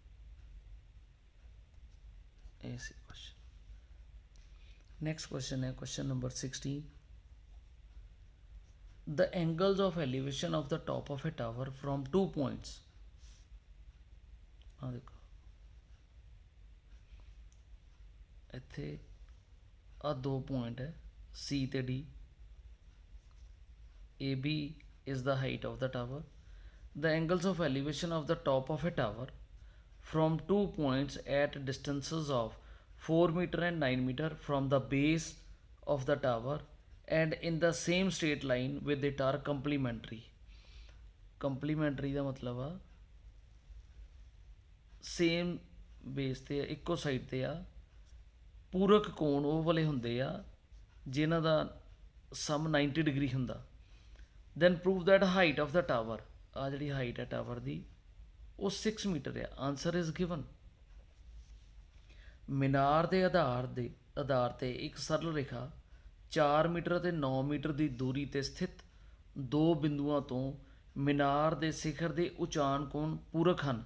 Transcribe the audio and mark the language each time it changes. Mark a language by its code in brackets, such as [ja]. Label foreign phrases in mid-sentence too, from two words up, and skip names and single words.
[pa] ਇਹ ਸੀ ਕੁਐਸਚਨ। [en] next question [pa] ਹੈ [en] question number [pa] 16। [en] The angles of elevation of the top of a tower from 2 points, [pa] ਆ ਦੇਖੋ ਇੱਥੇ ਆ 2 ਪੁਆਇੰਟ ਹੈ C ਤੇ D, [en] AB is the height of the tower। The angles of elevation of the top of a tower from 2 points at distances of 4 meter and 9 meter from the base of the tower and in the same straight line with it are complementary। [pa] complementary ਦਾ ਮਤਲਬ ਆ [en] same base [pa] ਤੇ ਇੱਕੋ ਸਾਈਡ ਤੇ ਆ, ਪੂਰਕ ਕੋਣ ਉਹ ਵਾਲੇ ਹੁੰਦੇ ਆ ਜਿਨ੍ਹਾਂ ਦਾ ਸਮ 90 ਡਿਗਰੀ ਹੁੰਦਾ। [en] then prove that height of the tower, [pa] ਆ ਜਿਹੜੀ ਹਾਈਟ ਹੈ ਟਾਵਰ ਦੀ ਉਹ 6 ਮੀਟਰ ਹੈ। [en] answer is given. [pa] ਮੀਨਾਰ ਦੇ ਆਧਾਰ ਤੇ ਇੱਕ ਸਰਲ ਰੇਖਾ 4 ਮੀਟਰ ਅਤੇ 9 ਮੀਟਰ ਦੀ ਦੂਰੀ ਤੇ ਸਥਿਤ ਦੋ ਬਿੰਦੂਆਂ ਤੋਂ ਮੀਨਾਰ ਦੇ ਸਿਖਰ ਦੇ ਉਚਾਨ ਕੋਣ ਪੂਰਕ ਹਨ।